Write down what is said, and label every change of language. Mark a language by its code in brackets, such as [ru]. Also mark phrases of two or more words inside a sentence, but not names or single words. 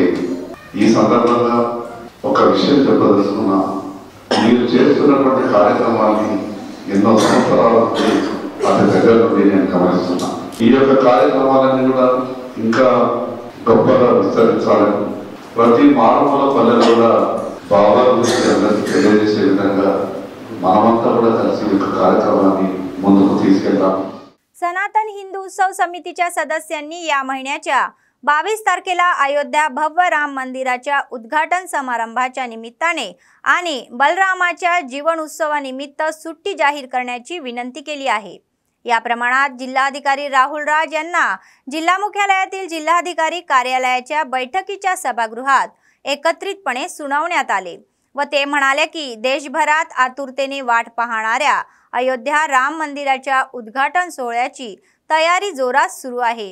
[te] ఈ సందర్భంగా ఒక విషయం చెప్పదలుచుకున్నా, మీరు చేస్తున్నటువంటి కార్యక్రమాన్ని ఎన్నో సంవత్సరాల నుండి అతి దగ్గర నుండి నేను గమనిస్తున్నా। ఈ యొక్క కార్యక్రమాలన్నీ కూడా ఇంకా గొప్పగా విస్తరించాలని ప్రతి మారుమూల పల్లెలు కూడా బాబా గురించి అందరికీ తెలియజేసే విధంగా మనమంతా కూడా కలిసి ఈ యొక్క కార్యక్రమాన్ని ముందుకు తీసుకెళ్తాం। [mr] सनातन हिंदू उत्सव समितीच्या सदस्यांनी या महिन्याच्या 22 तारखेला अयोध्या भव्य राम मंदिराच्या उद्घाटन समारंभाच्या निमित्ताने आणि बलरामाच्या जीवन उत्सवानिमित्त सुट्टी जाहीर करण्याची विनंती केली आहे। या प्रमाणात जिल्हाधिकारी राहुल राज यांना जिल्हा मुख्यालयातील जिल्हाधिकारी कार्यालयाच्या बैठकीच्या सभागृहात एकत्रितपणे सुनावण्यात आले व ते म्हणाले की देशभरात आतुरतेने वाट पाहणाऱ्या अयोध्या राम मंदिराच्या उद्घाटन सोहळ्याची तयारी जोरात सुरू आहे।